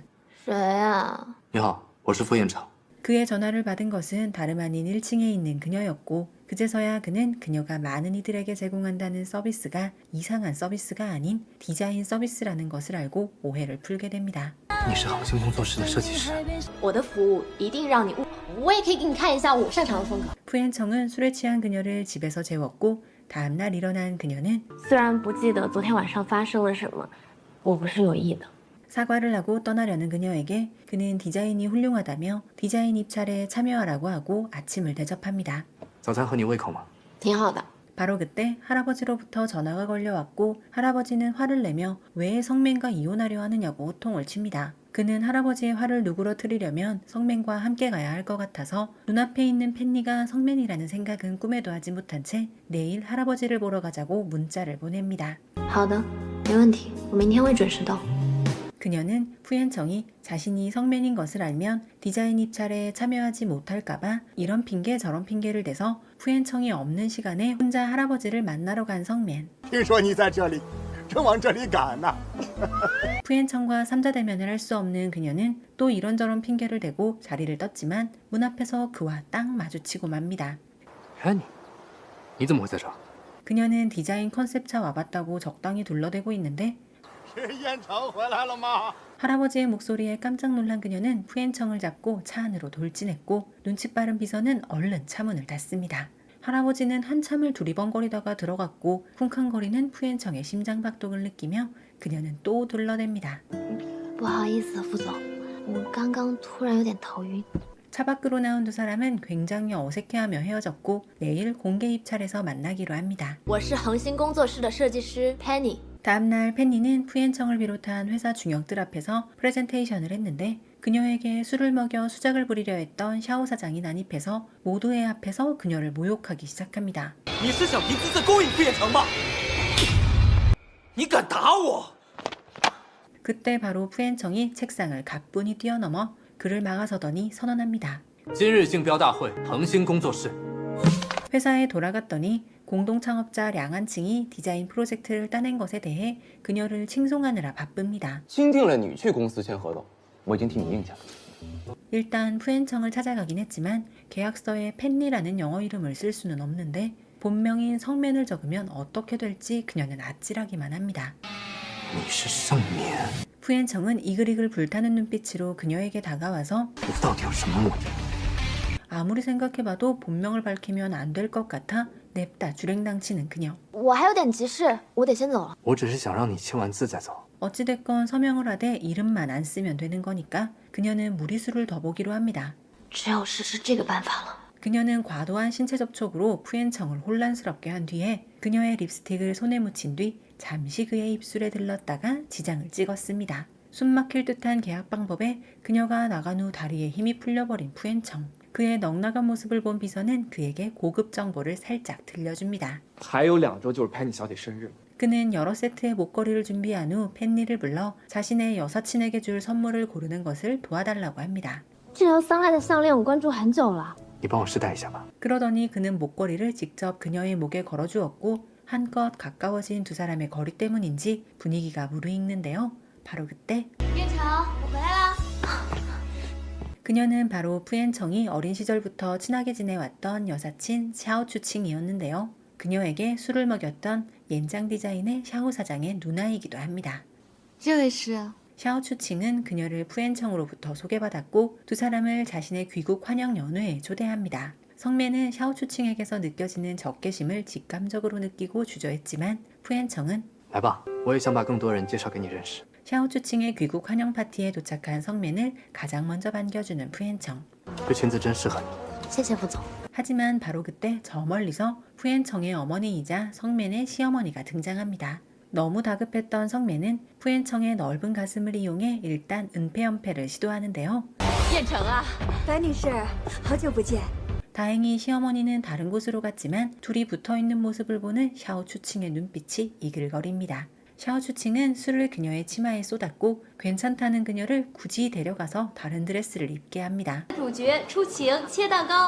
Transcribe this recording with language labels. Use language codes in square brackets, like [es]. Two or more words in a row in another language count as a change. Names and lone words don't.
[zh] 谁呀？你好，我是傅彦成。 [ko] 그의 전화를 받은 것은 다름 아닌 1층에 있는 그녀였고 그제서야 그는 그녀가 많은 이들에게 제공한다는 서비스가 이상한 서비스가 아닌 디자인 서비스라는 것을 알고 오해를 풀게 됩니다. [zh] 你是恒星工作室的设计师。我的服务一定让你我也可以给你看一下我擅长的风格。 [ko] 푸엔청은 술에 취한 그녀를 집에서 재웠고 다음날 일어난 그녀는 [zh] 虽然不记得昨天晚上发生了什么，我不是有意的。 [ko] 사과를 하고 떠나려는 그녀에게 그는 디자인이 훌륭하다며 디자인 입찰에 참여하라고 하고 아침을 대접합니다. [zh] 早餐合你胃口吗？挺好的。 [ko] 바로 그때 할아버지로부터 전화가 걸려왔고 할아버지는 화를 내며 왜 성맨과 이혼하려 하느냐고 호통을 칩니다. 그는 할아버지의 화를 누그러뜨리려면 성맨과 함께 가야 할 것 같아서 눈앞에 있는 펜니가 성맨이라는 생각은 꿈에도 하지 못한 채 내일 할아버지를 보러 가자고 문자를 보냅니다. [zh] 好的，没问题，我明天会准时到。 [ko] 그녀는 푸엔청이 자신이 성맨인 것을 알면 디자인 입찰에 참여하지 못할까봐 이런 핑계 저런 핑계를 대서 푸엔청이 없는 시간에 혼자 할아버지를 만나러 간 성맨. [zh] 听说你在这里，正往这里赶呢。 [ko] 푸엔청과 삼자대면을 할 수 없는 그녀는 또 이런저런 핑계를 대고 자리를 떴지만 문 앞에서 그와 딱 마주치고 맙니다. [zh] Penny，你怎么会在这儿？ [ko] 그녀는 디자인 컨셉차 와봤다고 적당히 둘러대고 있는데 [zh] 是燕城回来了吗？ [ko] 할아버지의 목소리에 깜짝 놀란 그녀는 푸엔청을 잡고 차 안으로 돌진했고 눈치 빠른 비서는 얼른 차문을 닫습니다. 할아버지는 한참을 두리번거리다가 들어갔고 쿵쾅거리는 푸엔청의 심장박동을 느끼며 그녀는 또 둘러댑니다. [zh] 不好意思，副总，我刚刚突然有点头晕。 [ko] 차 밖으로 나온 두 사람은 굉장히 어색해하며 헤어졌고 내일 공개 입찰에서 만나기로 합니다. [zh] 我是恒星工作室的设计师 Penny。 [ko] 다음날 펜니는 푸엔청을 비롯한 회사 중역들 앞에서 프레젠테이션을 했는데 그녀에게 술을 먹여 수작을 부리려 했던 샤오 사장이 난입해서 모두의 앞에서 그녀를 모욕하기 시작합니다. [zh] 你是想凭姿色勾引傅彦成吧？你敢打我！ [ko] 그때 바로 푸엔청이 책상을 가뿐히 뛰어넘어 그를 막아서더니 선언합니다. [zh] 今日竞标大会，恒星工作室。 [ko] 회사에 돌아갔더니 공동 창업자 량한칭이 디자인 프로젝트를 따낸 것에 대해 그녀를 칭송하느라 바쁩니다. [zh] 钦定了你去公司签合同，我已经替你应下了。 [ko] 일단 푸엔청을 찾아가긴 했지만 계약서에 펜리라는 영어 이름을 쓸 수는 없는데 본명인 성맨을 적으면 어떻게 될지 그녀는 아찔하기만 합니다. [zh] 你是圣冕， [ko] 푸엔청은 이글이글 불타는 눈빛으로 그녀에게 다가와서 [zh] 你到底有什么目的？ [ko] 아무리 생각해봐도 본명을 밝히면 안 될 것 같아 냅다 주랭당치는 그녀. [zh] 我还有点急事，我得先走了。我只是想让你签完字再走。 [ko] 어찌됐건 서명을 하되 이름만 안 쓰면 되는 거니까 그녀는 무리수를 더 보기로 합니다. [zh] 只有实施这个办法了。 [ko] 그녀는 과도한 신체 접촉으로 푸엔청을 혼란스럽게 한 뒤에 그녀의 립스틱을 손에 묻힌 뒤 잠시 그의 입술에 들렀다가 지장을 찍었습니다. 숨막힐 듯한 계약 방법에 그녀가 나간 후 다리에 힘이 풀려버린 푸엔청. 그의 넉나간 모습을 본 비서는 그에게 고급 정보를 살짝 들려줍니다. [zh] 还有2周就是潘妮小姐生日了。 [ko] 그는 여러 세트의 목걸이를 준비한 후 펜리를 불러 자신의 여사친에게 줄 선물을 고르는 것을 도와달라고 합니다. [zh] 这条桑赖的项链我关注很久了。你帮我试戴一下吧。 [ko] 그러더니 그는 목걸이를 직접 그녀의 목에 걸어주었고 한껏 가까워진 두 사람의 거리 때문인지 분위기가 무르익는데요. 바로 그때 [zh] 燕城，我回来啦。 [ko] 그녀는 바로 푸엔청이 어린 시절부터 친하게 지내왔던 여사친 샤오 추칭이었는데요. 그녀에게 술을 먹였던 옌장 디자인의 샤오 사장의 누나이기도 합니다. [zh] 这位是 [ko] 샤오 추칭은 그녀를 푸엔청으로부터 소개받았고 두 사람을 자신의 귀국 환영 연회에 초대합니다. 성매는 샤오 추칭에게서 느껴지는 적개심을 직감적으로 느끼고 주저했지만 푸엔청은 [zh] 来吧，我也想把更多人介绍给你认识。 [ko] 샤오 추칭의 귀국 환영 파티에 도착한 성맨을 가장 먼저 반겨주는 푸엔청. [zh] 这裙子真适合你。谢谢副总。 [ko] 하지만 바로 그때 저 멀리서 푸엔청의 어머니이자 성맨의 시어머니가 등장합니다. 너무 다급했던 성맨은 푸엔청의 넓은 가슴을 이용해 일단 은폐연패를 시도하는데요. [zh] 燕城啊，白女士，好久不见。 [ko] 다행히 시어머니는 다른 곳으로 갔지만 둘이 붙어있는 모습을 보는 샤오 추칭의 눈빛이 이글거립니다. 샤오 추칭은 술을 그녀의 치마에 쏟았고 괜찮다는 그녀를 굳이 데려가서 다른 드레스를 입게 합니다. [zh] 主角出请切蛋糕。